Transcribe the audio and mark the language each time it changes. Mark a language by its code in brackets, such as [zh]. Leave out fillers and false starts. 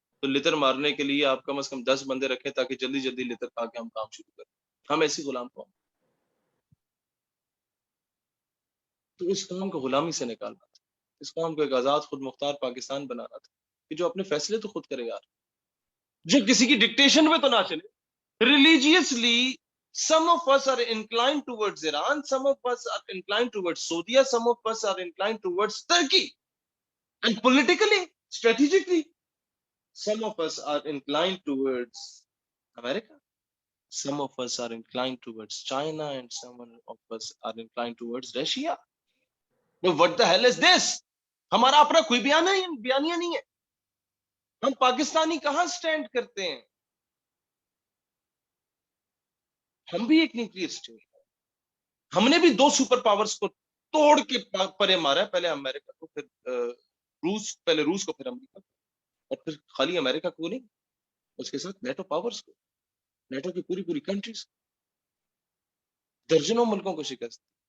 [ur] تو لتر مارنے کے لیے آپ کم از کم 10 بندے رکھیں تاکہ جلدی جلدی لتر کھا کے ہم کام شروع کریں. ہم ایسی غلام قوم. تو اس قوم کو غلامی سے نکالنا تھا، اس قوم کو ایک آزاد خود مختار پاکستان بنانا تھا کہ جو اپنے فیصلے تو خود کرے یار، جو کسی کی ڈکٹیشن میں تو نہ چلے. [en] Religiously, some of us are inclined towards Iran, some of us are inclined towards Saudi, some of us are inclined towards Turkey. And politically, strategically, some of us are inclined towards America. Some of us are inclined towards China, and some of us are inclined towards Russia. But what the hell is this? [ur] ہمارا اپنا کوئی بیانیہ نہیں ہے. ہم پاکستانی کہاں stand کرتے ہیں؟ ہم بھی ایک نیوکلیئر اسٹیٹ ہے. ہم نے بھی 2 سپر پاورز کو توڑ کے پرے مارا ہے، پہلے امریکہ کو، پھر روس، پہلے روس کو، پھر امریکہ کو، اور پھر خالی امریکہ کو نہیں، اس کے ساتھ نیٹو پاورز کو، نیٹو کی پوری کنٹریز، درجنوں ملکوں کو شکست.